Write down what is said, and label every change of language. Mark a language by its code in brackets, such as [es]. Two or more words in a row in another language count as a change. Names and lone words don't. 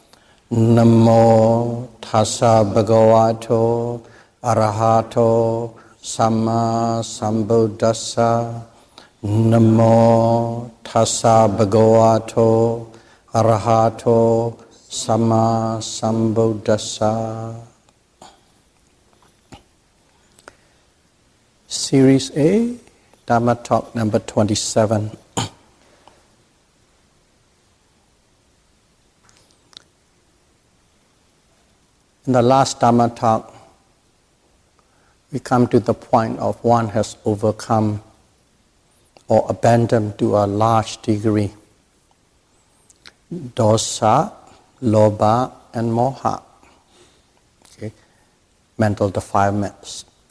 [pi] Namo tassa bhagavato arahato samma sambuddhassa. Namo tassa bhagavato arahato samma sambuddhassa. [en] Series A, Dharma Talk number 27. In the last Dharma Talk, we come to the point of one has overcome or abandoned to a large degree [pi] dosa, lobha, [en] and moha, okay, mental defilements.